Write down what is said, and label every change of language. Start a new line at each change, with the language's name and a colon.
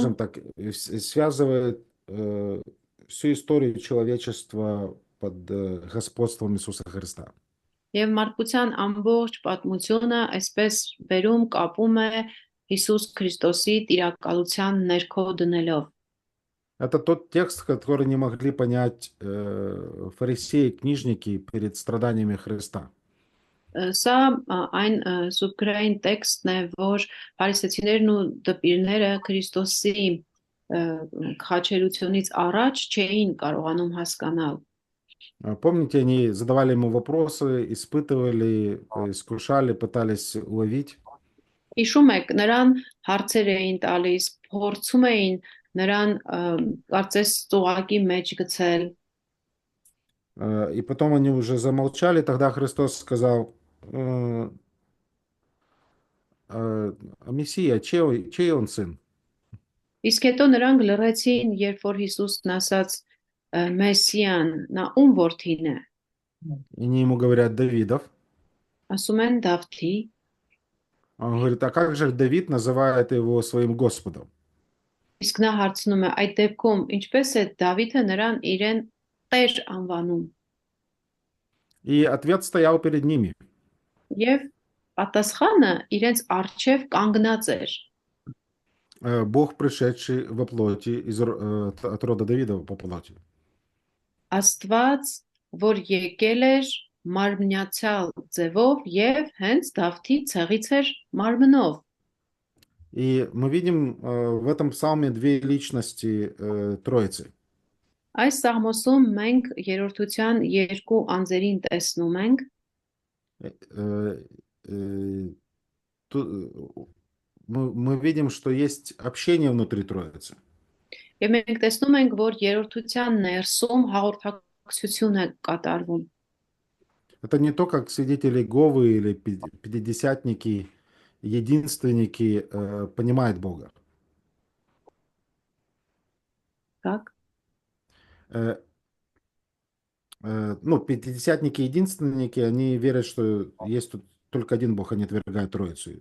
Russian: скажем так, связывает всю историю человечества под господством Иисуса Христа.
Armenian: եւ մարդկության ամբողջ պատմությունը այսպես վերում կապում է Հիսուս Քրիստոսի տիրակալության ներքո դնելով։
Russian: Это тот текст, который не могли понять фарисеи, книжники перед страданиями Христа.
Armenian: Սա այն սուբգրային տեքստն է, որ փարիսեցիներն ու դպիրները Քրիստոսի խաչելությունից առաջ չէին կարողանում հասկանալ։
Russian: Помните, они задавали ему вопросы, испытывали, искушали, пытались уловить.
Armenian: Հիշում եք, նրան հարցեր էին տալիս, փորձում էին նրան կարծես ծուղակի մեջ գցել։
Russian: И потом они уже замолчали, тогда Христос сказал: «А Мессия, чей он сын?»
Armenian: Իսկ հետո նրանք լռեցին, երբ որ Հիսուսն ասաց Մեսիան, նա ում որդին է։
Russian: И они ему говорят: Давидов.
Armenian: Ասում են Դավթի։
Russian: Он говорит: а как же Давид называет его своим Господом?
Armenian: Իսկ նա հարցնում է, այդ դեպքում ինչպես է Դավիթը նրան իրեն Տեր անվանում։
Russian: И ответ стоял перед ними.
Armenian: Եվ պատասխանը իրենց առջև կանգնած էր։
Russian: Бог, пришедший во плоти от рода Давидова по плоти.
Armenian: Աստված, որ եկել էր մարմնյացյալ ձևով եւ հենց Դավթի ցեղից էր մարմնով։
Russian: И мы видим в этом псалме две личности Троицы.
Armenian: Այս սաղմոսում մենք երրորդության երկու անձերին տեսնում ենք,
Russian: Э, э, мы видим, что есть общение внутри Троицы.
Armenian: եւ մենք տեսնում ենք, որ երրորդության ներսում հաղորդակցություն է կատարվում։
Russian: Это не то, как свидетели Иеговы или пятидесятники, единственники понимают Бога. Так? Э, Ну, пятидесятники, единственники, они верят, что есть тут только один Бог, они отвергают Троицу.